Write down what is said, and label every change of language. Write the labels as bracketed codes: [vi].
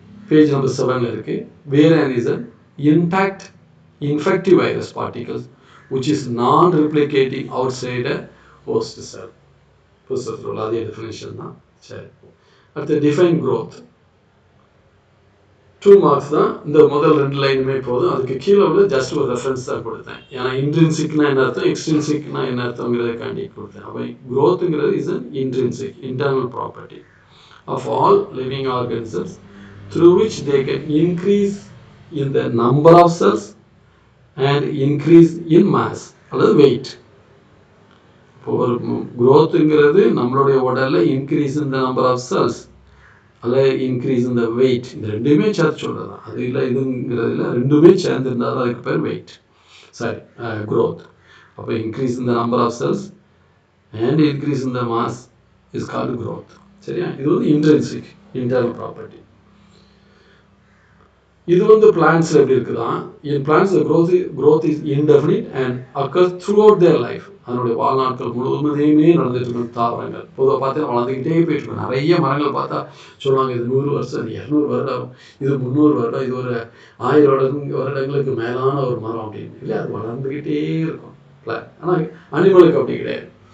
[en] Page number 7ல் இருக்கு. Virion is an intact infective virus particles which is non-replicating outside a host cell. [ta] புஸ்தகத்தில் உள்ள அதே definition தான். சரி, அடுத்து டிஃபைன் growth. 2 மார்க்ஸ் தான். இந்த முதல் 2 லைனுமே போதும். அதுக்கு கீழே உள்ள ஜஸ்ட் ஒரு ரெஃபரன்ஸ் தான் கொடுத்தேன். ஏன்னா இன்ட்ரின்சிக்னா என்ன அர்த்தம், எக்ஸ்ட்ரின்சிக்னா என்ன அர்த்தங்கிறதுக்காண்டி கொடுத்தேன். [en] அப்போ growthங்கிறது is an intrinsic internal property of all living organisms through which they can increase in the number of cells and increase in mass அல்லது weight. [ta] இப்போ ஒரு growthங்கிறது நம்மளுடைய உடல்ல [en] increase in the number of cells [ta] அல்லது [en] increase in the weight, [ta] இந்த ரெண்டுமே சேர்த்து சொல்றது தான். அது இல்லை இதுங்கிறதுல ரெண்டுமே சேர்ந்து இருந்தால் அதுக்கு பேர் weight, சாரி growth. [en] அப்போ increase in the number of cells and increase in the mass is called growth. [ta] சரியா? இது வந்து இன்ட்ரின்சிக் இன்டர்னல் ப்ராப்பர்ட்டி. இது வந்து பிளான்ட்ஸ்ல எப்படி இருக்குதான், [en] In plants growth is indefinite and occurs throughout their life. [ta] அதனுடைய வாழ்நாட்கள் முழுவதுமே நடந்துட்டு இருக்கும். தாவரங்கள் பொதுவாக பார்த்தீங்கன்னா வளர்ந்துக்கிட்டே போயிட்டு இருக்கும். நிறைய மரங்கள் பார்த்தா சொல்லுவாங்க இது 100 வருஷம், இது 200 வருடம், இது 300 வருடம், இது ஒரு 1000 வருடங்களுக்கு மேலான ஒரு மரம் அப்படின்னு. இல்லையா? அது வளர்ந்துக்கிட்டே இருக்கும் பிளான்ட். ஆனால் அனிமலுக்கு அப்படி கிடையாது.